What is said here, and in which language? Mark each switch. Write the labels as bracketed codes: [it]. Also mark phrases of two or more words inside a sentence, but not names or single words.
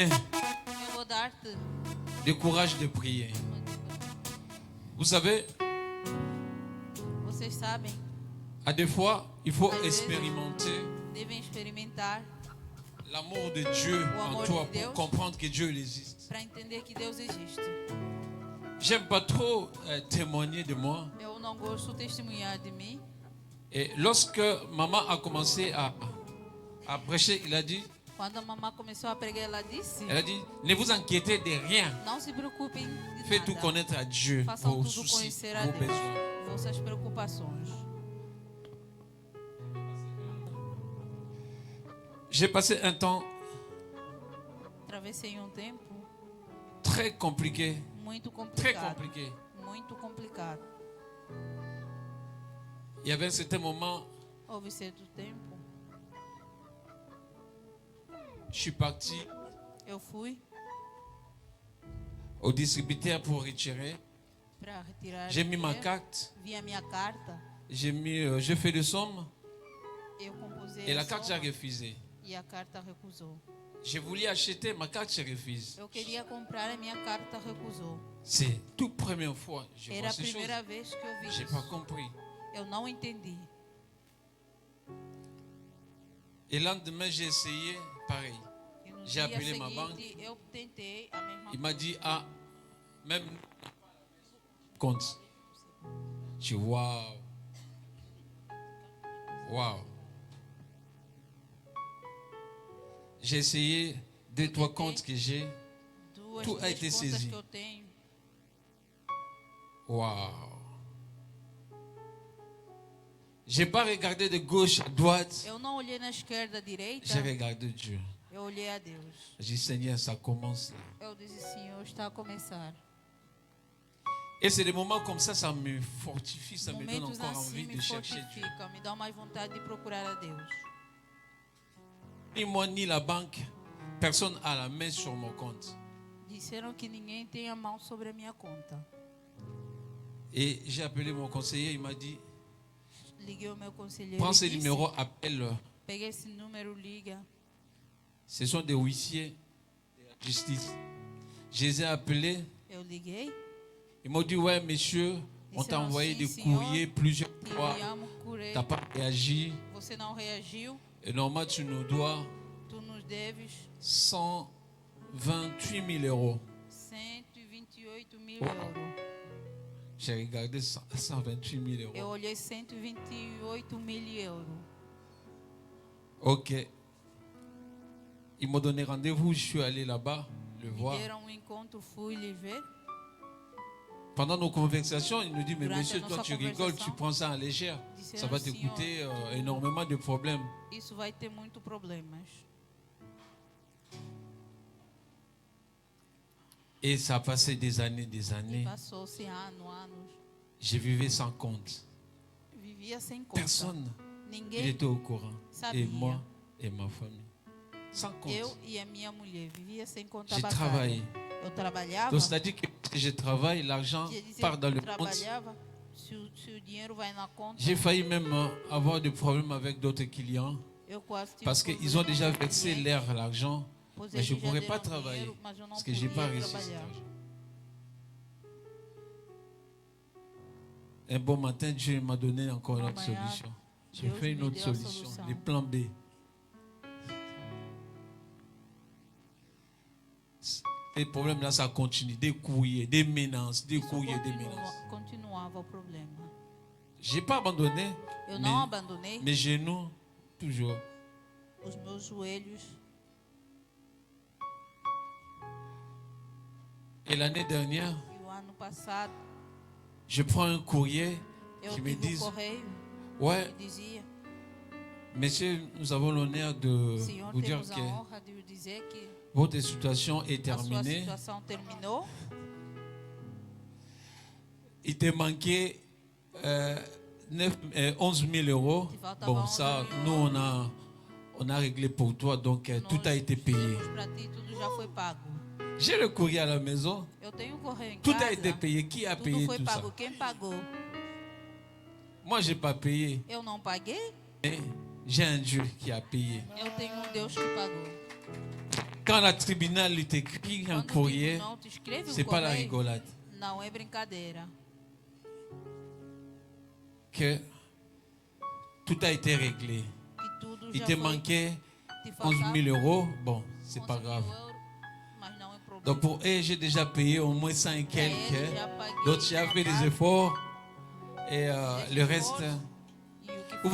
[pt] Eu vou dar-te [fr] le courage de prier. Vous savez, [pt] Vocês sabem, [fr] à des fois, il faut [pt] Às vezes, [fr] expérimenter [pt] devem experimentar [fr] l'amour de Dieu [pt] O [fr] en [pt] amor [fr] toi [pt] de [fr] pour [pt] Deus. [fr] comprendre que Dieu il existe. [pt] para entender que Deus existe. [fr] J'aime pas trop témoigner de moi. [pt] Eu não gosto de testemunhar de mim. [fr] Et lorsque maman a commencé à prêcher, il a dit, [pt] Quando a mamãe começou a pregar, ela disse: [fr] elle a dit, ne vous inquiétez de rien. [pt] Não se preocupem de [fr] Faites tout [pt] nada. [fr] connaître à Dieu, [pt] Façam [fr] vos [pt] tudo [fr] soucis, [pt] conhecer a [fr] vos [pt] Deus, [fr] besoins. [pt] vossas preocupações. [fr] J'ai passé un temps [pt] Atravessei tempo [fr] très compliqué, [pt] muito [fr] très [pt] complicado. [fr] compliqué. [pt] Muito complicado. [fr] Il y avait un certain moment, [pt] Houve certo tempo, [fr] je suis parti [pt] eu fui [fr] au distributeur pour retirer. [pt] para retirar. [fr] J'ai mis ma [pt] dinheiro, [fr] carte, [pt] vi a minha carta, [fr] j'ai fait le somme [pt] eu composei [fr] et [pt] a [fr] la carte j'ai [pt] soma [fr] refusé. [pt] e a carta recusou. [fr] Je voulais acheter, ma carte se refuse. [pt] Eu queria comprar, a minha carta recusou. [fr] C'est toute première fois que je [pt] Era [fr] vois [pt] a [fr] ces choses. [pt] primeira vez que eu vi [fr] J'ai [pt] isso. [fr] pas compris. [pt] Eu não entendi. [fr] Et le lendemain, j'ai essayé, pareil. [pt] E no [fr] J'ai [pt] dia [fr] appelé ma [pt] seguinte, [fr] banque. [pt] eu tentei a mesma [fr] Il m'a dit, ah, même compte. Je dis, waouh. Waouh. J'ai essayé 2-3 comptes que j'ai. [pt] duas Tudo a três [fr] été [pt] contas [fr] saisi. [pt] que eu tenho. [fr] Waouh. J'ai pas regardé de gauche à droite. [pt] Eu não olhei na esquerda, à direita. [fr] J'ai regardé Dieu. [pt] Eu olhei a Deus. [fr] J'ai dit, Seigneur, ça commence là. [pt] Eu disse, Senhor, está a começar. [fr] Et c'est des moments comme ça me fortifie, ça me donne [pt] Momentos [fr] encore [pt] assim [fr] envie de [pt] me [fr] chercher Dieu. [pt] fortificam, me dão mais vontade de procurar a Deus. [fr] Ni moi, ni la banque, personne n'a la main sur mon compte. [pt] Disseram que ninguém tem a mão sobre a minha conta. [fr] Et j'ai appelé mon conseiller, il m'a dit, [pt] Liguei o meu conselheiro [fr] prends [pt] e [fr] ce [pt] disse, [fr] numéro, appelle. [pt] pega esse número, liga. [fr] Ce sont des huissiers de la justice. Je les ai appelés. [pt] Eu liguei, [fr] Ils m'ont dit, ouais, monsieur, on t'a envoyé des courriers plusieurs [pt] te [fr] fois. [pt] enviamos [fr] Tu n'as pas réagi. [pt] Você não reagiu, [fr] Et normalement, tu nous dois [pt] tu nos deves [fr] 128 000 euros. [pt] 128.000 euros. [fr] J'ai regardé 128 000 euros. [pt] Eu olhei 128.000 euros. [fr] Ok. Ils m'ont donné rendez-vous. Je suis allé là-bas le [pt] Me [fr] voir. [pt] deram um encontro, fui lhe ver. [fr] pendant nos conversations, il nous dit, mais [pt] Durante [fr] monsieur, [pt] a [fr] toi [pt] nossa [fr] tu rigoles, tu [pt] conversação, [fr] prends ça à légère. Ça va te [pt] disseram, [fr] coûter énormément de problèmes. [pt] isso vai ter muito problemas. [fr] Et ça a passé des années. [pt] E passou-se anos. [fr] Je vivais sans compte. [pt] Vivia sem conta. [fr] Personne [pt] Ninguém [fr] n'était au courant. [pt] sabia. [fr] Et moi et ma famille. Sans compte. [pt] Eu e a minha mulher vivia sem conta [fr] J'ai [pt] bancária. [fr] travaillé. [pt] Eu trabalhava. [fr] Donc c'est-à-dire que si je travaille, l'argent [pt] Quer dizer, [fr] part dans le [pt] eu [fr] compte. [pt] trabalhava, se o dinheiro vai na conta, [fr] J'ai failli même avoir des problèmes avec d'autres clients [pt] eu quase tive [fr] parce qu'ils ont déjà versé l'argent. [pt] pois [fr] Mais je ne [pt] eles já [fr] pourrais [pt] deram [fr] pas [pt] dinheiro, [fr] travailler [pt] mas eu não [fr] parce que je n'ai [pt] podia [fr] pas reçu cet [pt] trabalhar. [fr] argent. Un bon matin, Dieu m'a donné encore une autre [pt] Amanhã, [fr] solution. J'ai [pt] Deus [fr] fait une [pt] me [fr] autre [pt] deu a [fr] solution, [pt] solução. [fr] les plans B. Les problèmes là, ça continue. Des courriers, des menaces, des [pt] Isso [fr] courriers, des menaces. [pt] continuava o problema. [fr] Je n'ai pas abandonné. [pt] Eu [fr] mais [pt] não abandonei [fr] mes genoux, toujours. [pt] os meus joelhos. [fr] Et l'année dernière, [pt] E o ano passado, [fr] je prends un courrier [pt] eu [fr] qui me [pt] tive [fr] dit, [pt] correio [fr] ouais, [pt] que dizia: [fr] monsieur, nous avons l'honneur de [pt] Senhor, [fr] vous dire [pt] temos [fr] que [pt] a honra de dizer que [fr] votre situation est [pt] a sua [fr] terminée. [pt] situação terminou. [fr] Il te manquait 11 000 euros. [pt] Il faltava [fr] Bon, [pt] 11 [fr] ça, [pt] 000 [fr] nous, on a réglé pour toi, donc tout a été payé. [pt] Fizemos pra ti, tudo já foi pago. [fr] J'ai le courrier à la maison. [pt] Eu tenho um correio em [fr] Tout [pt] casa. [fr] a été payé. Qui a [pt] Tudo [fr] payé [pt] foi [fr] tout ça? [pt] pago. Quem pagou? [fr] Moi, je n'ai pas payé. [pt] Eu não paguei. [fr] Mais j'ai un Dieu qui a payé. [pt] Eu tenho um Deus que pagou. [fr] Quand la tribunal lui écrit un [pt] Quando o [fr] courrier, [pt] tribunal te escreve [fr] c'est pas la [pt] correio, [fr] rigolade. [pt] não é brincadeira. [fr] Que tout a été réglé. [pt] Que tudo [fr] Il [pt] já [fr] te [pt] foi. [fr] manquait [pt] Te [fr] 11 [pt] faltava [fr] 000 euros. Bon, c'est [pt] 11 [fr] pas [pt] 000 [fr] grave. [pt] euros, mas não é problema. [fr] Donc pour eux, j'ai déjà payé au moins 100 et [pt] Pra ele, [fr] quelques. [pt] já paguei [fr] Donc j'ai fait des [pt] uma [fr] efforts. Et [pt] parte, [fr] le reste, [pt] esforço, e o que